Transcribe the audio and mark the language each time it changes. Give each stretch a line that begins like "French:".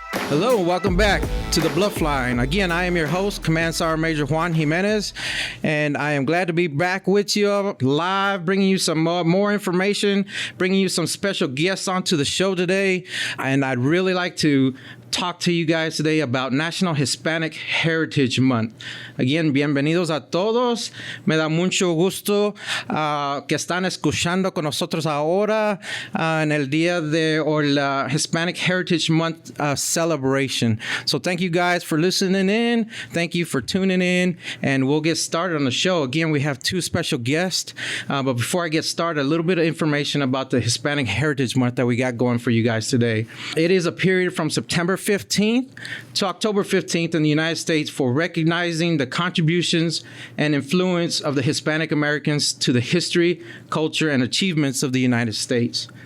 English: Hello and welcome back to the BLUF line. Again, I am your host, Command Sergeant Major Juan Jimenez, and I am glad to be back with you live, bringing you some more information, bringing you some special guests onto the show today. And I'd really like to talk to you guys today about National Hispanic Heritage Month.
Spanish: Again, bienvenidos a todos. Me da mucho gusto que están escuchando con nosotros ahora en el día de la Hispanic Heritage Month celebration.
English: So thank you guys for listening in. Thank you for tuning in, and we'll get started on the show. Again, we have two special guests, but before I get started, a little bit of information about the Hispanic Heritage Month that we got going for you guys today. It is a period from September 15th to October 15th in the United States for recognizing the contributions and influence of the Hispanic Americans to the history, culture, and achievements of the United States.